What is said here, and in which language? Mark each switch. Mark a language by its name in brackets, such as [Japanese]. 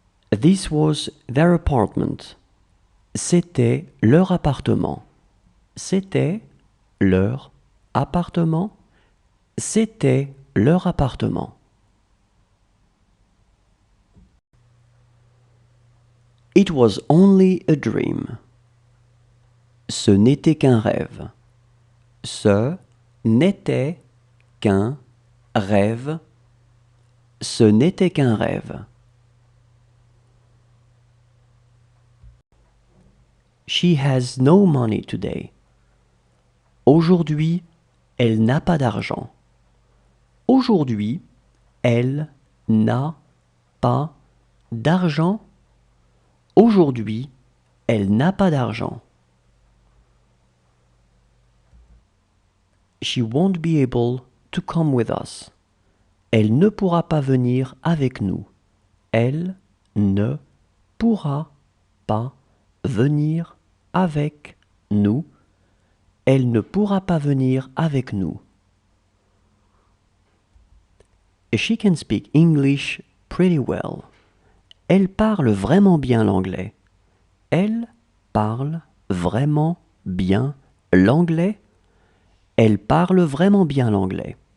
[English] This was their apartment. [French] C'était leur appartement. C'était leur appartement. C'était leur appartement. [English] It was only a dream. [French] Ce n'était qu'un rêve. Ce n'était qu'un rêve. Ce n'était qu'un rêve. [English] She has no money today. [French] Aujourd'hui, elle n'a pas d'argent. Aujourd'hui, elle n'a pas d'argent. Aujourd'hui, elle n'a pas d'argent. [English] She won't be able to come with us. [French] Elle ne pourra pas venir avec nous. Elle ne pourra pas venir avec nous. Elle ne pourra pas venir avec nous. [English] She can speak English pretty well. [French] Elle parle vraiment bien l'anglais. Elle parle vraiment bien l'anglais. Elle parle vraiment bien l'anglais.